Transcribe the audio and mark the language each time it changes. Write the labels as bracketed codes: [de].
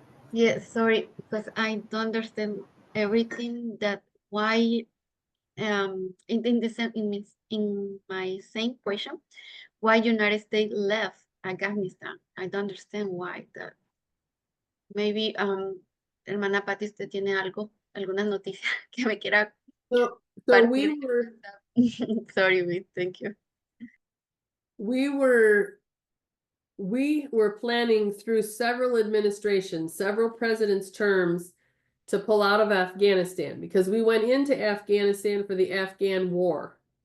[en] Yes, sorry, because I don't understand everything that why in the same in my same question, why United States left Afghanistan. I don't understand why that. Maybe [es] hermana Patti, usted tiene alguna noticia que me quiera [en] So [es] partir. [en] we Sorry, thank you. we were planning through several administrations, several presidents' terms, to pull out of Afghanistan, because we went into Afghanistan for the Afghan war.